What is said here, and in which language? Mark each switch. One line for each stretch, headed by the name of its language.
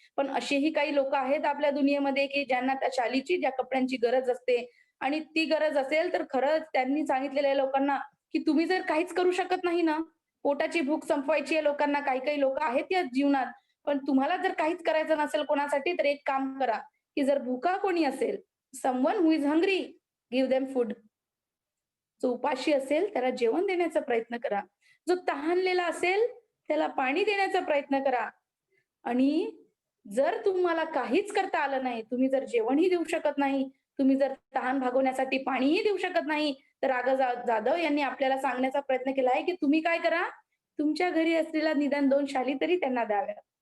Marathi: पण असेही काही लोकं आहेत आपल्या दुनियेमध्ये, की ज्यांना त्या शालीची, त्या कपड्यांची गरज असते आणि ती गरज असेल तर खरंच त्यांनी सांगितलेलं आहे लोकांना, की तुम्ही जर काहीच करू शकत नाही ना, पोटाची भूक संपवायची आहे लोकांना, काही-काही लोकं आहेत या जीवनात. पण तुम्हाला जर काहीच करायचं नसेल कोणासाठी तर एक काम करा, की जर भुका कोणी असेल
English: Someone who is hungry, give them food.
Marathi: जो उपाशी असेल त्याला जेवण देण्याचा प्रयत्न करा. जो तहानलेला असेल त्याला पाणी देण्याचा प्रयत्न करा. आणि जर तुम्हाला काहीच करता आलं नाही, तुम्ही जर जेवणही देऊ शकत नाही, तुम्ही जर तहान भागवण्यासाठी पाणीही देऊ शकत नाही, तर जाधव यांनी आपल्याला सांगण्याचा प्रयत्न केला आहे, की तुम्ही काय करा, तुमच्या घरी असलेल्या निदान 2 शाली तरी त्यांना द्याव्या.